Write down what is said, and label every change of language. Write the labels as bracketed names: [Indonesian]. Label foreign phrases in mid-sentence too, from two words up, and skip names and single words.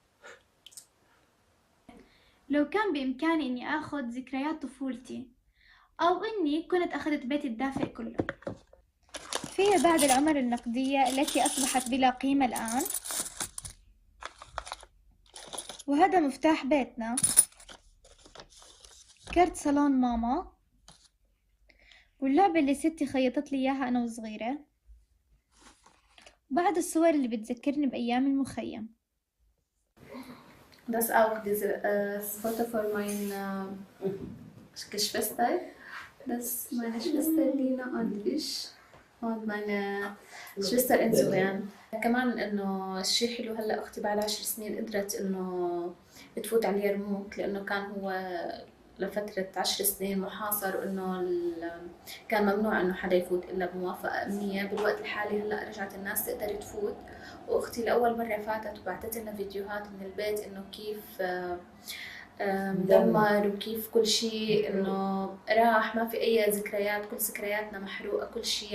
[Arabic] لو كان بإمكاني إني آخذ ذكريات طفولتي أو إني كنت أخذت بيتي الدافئ كله فيما بعد العمر النقدية التي أصبحت بلا قيمة الآن، وهذا مفتاح بيتنا، كرت صالون ماما، واللعبة اللي ستي خيطت لي إياها أنا وصغيرة، وبعد الصور اللي بتذكرني بأيام المخيم. [German] Das auch diese Foto von meiner Geschwister. Das ist meine Schwester Lina und ich und meine Schwester Eindhoven. [Arabic] كمان إنه الشيء حلو هلا أختي بعد 10 سنين قدرت إنه تفوت على اليرموك، لأنه كان هو لفترة 10 سنين محاصر، وإنه كان ممنوع إنه حدا يفوت إلا بموافقة أمنية. بالوقت الحالي هلا رجعت الناس تقدر تفوت، وأختي لأول مرة فاتت وبعثت لنا فيديوهات من البيت إنه كيف مدمر وكيف كل شيء إنه راح، ما في أي ذكريات، كل ذكرياتنا محروقة كل شيء.